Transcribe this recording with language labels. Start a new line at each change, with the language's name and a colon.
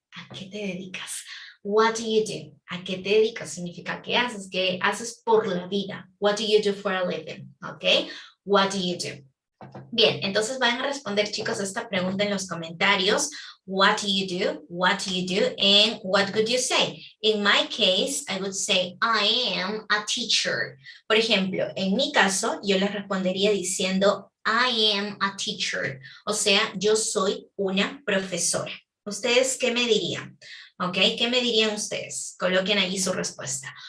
Spanish: ¿A qué te dedicas?
English: What do you do?
Spanish: ¿A qué te dedicas? Significa ¿qué haces por la vida?
English: What do you do for a living? ¿Ok? What do you do?
Spanish: Bien, entonces van a responder, chicos, esta pregunta en los comentarios.
English: What do you do? What do you do? And what would you say? In my case, I would say, I am a teacher.
Spanish: Por ejemplo, en mi caso, yo les respondería diciendo,
English: I am a teacher.
Spanish: O sea, yo soy una profesora. ¿Ustedes qué me dirían? ¿Ok? ¿Qué me dirían ustedes? Coloquen ahí su respuesta.